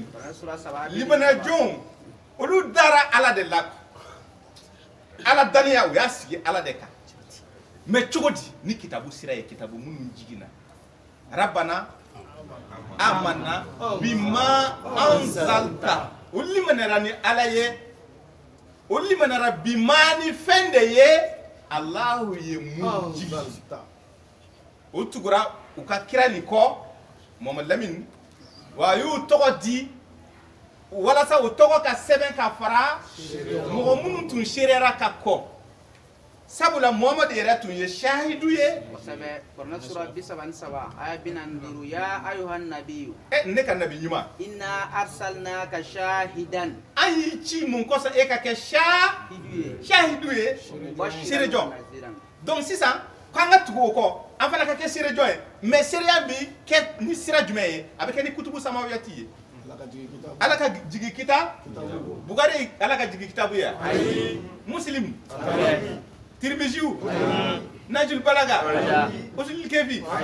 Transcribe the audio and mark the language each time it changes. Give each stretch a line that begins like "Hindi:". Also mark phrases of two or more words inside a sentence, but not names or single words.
Bambara: libana jɔnw olu dara Ala de la Ala daniya u y'a sigi Ala de kan mais cogo di ni kitabu sira ye kitabu minnu jiginna
Arabic: ربنا آمنا بما أنزلت
Bambara: o limanara ni Ala ye o limanara bima ni fɛn de ye Alahu ye mun jigi o tugura u ka kira nin kɔ Mohamed Lamine wa y'u tɔgɔ di walasa u tɔgɔ ka sɛbɛn ka fara mɔgɔ minnu tun serera ka kɔ sabula Muhammad yɛrɛ tun ye shahidu ye kosɛbɛ kɔrɔna sura 37 aya 45
Arabic: يا أيها النبي
Bambara: ne ka nabi ɲuman
Arabic: إنا أرسلناك شاهدا
Bambara: an y'i ci mun kɔsɔn e ka kɛ shahidu ye seerejɔn donc sisan k'an ka tugu o kɔ an fana ka kɛ seerejɔn ye mais seereya bi kɛ ni sira jumɛn ye a bɛ kɛ ni
Arabic: كتب سماوية
Bambara: ye ala ka jigi kita Bugari ala ka jigi kitabu ye Muslim Tirmiziu Najul Balaga Usul Kefi